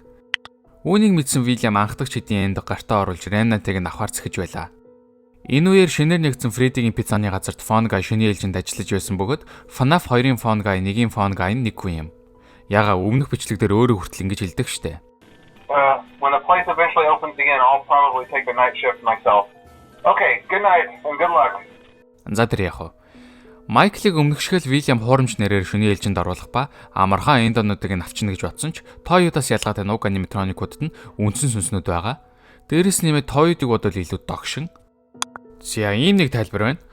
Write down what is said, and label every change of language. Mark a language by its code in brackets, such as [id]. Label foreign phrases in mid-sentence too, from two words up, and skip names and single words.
[mn] Үүнийг мэдсэн William анхдагч хэдийн энд гартаа оруулж Remnant-ыг нь авахар зэхэж байлаа. Энэ үеэр шинээр нэгдсэн Freddy-гийн пиццаны газарт Phone Guy шинэ ээлжинд ажиллаж байсан бөгөөд FNAF 2-ын Phone Guy, 1-ийн Phone Guy нь нэг хүн юм. Яга өмнөх бичлэг дээр өөрөө хүртэл ингэж хэлдэг штэ. [en] When the place eventually opens again, I'll probably take a night shift myself. Okay, good night and good luck. [mn] За тэр яах вэ? Майклыг өмнөх шиг л William хуурамч нэрээр шөнийн ээлжинд оруулах ба амархан эндонуудыг нь авчна гэж бодсон ч Toy-удаас ялгаатай нуг аниматроникуудад нь үндсэн сүнснүүд байгаа. Дээрээс нэмээд Toy-ыг бодвол илүү догшин. За ийм нэг тайлбар байна.